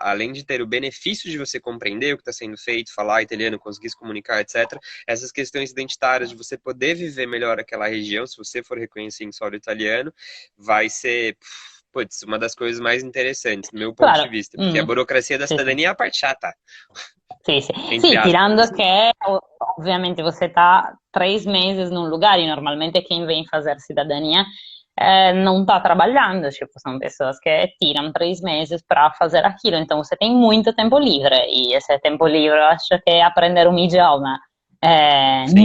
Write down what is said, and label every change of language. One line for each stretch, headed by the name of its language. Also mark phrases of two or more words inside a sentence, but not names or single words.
Portuguese: Além de ter o benefício de você compreender o que está sendo feito, falar italiano, conseguir se comunicar, etc., essas questões identitárias de você poder viver melhor aquela região, se você for reconhecer em solo italiano, vai ser, putz, uma das coisas mais interessantes, do meu ponto de Claro. vista, porque a Mm. burocracia da
Italian: Sì, sì.
Portuguese: cidadania é a parte chata,
Italian: Sì, sì.
Portuguese: entre Sì, aspas, tirando assim.
Italian: che ovviamente
Portuguese: você está 3 meses num lugar e normalmente quem vem fazer cidadania não está trabalhando, tipo, são pessoas que tiram 3 meses para fazer aquilo, então você tem muito tempo livre e esse tempo livre eu acho que aprender um idioma Sim,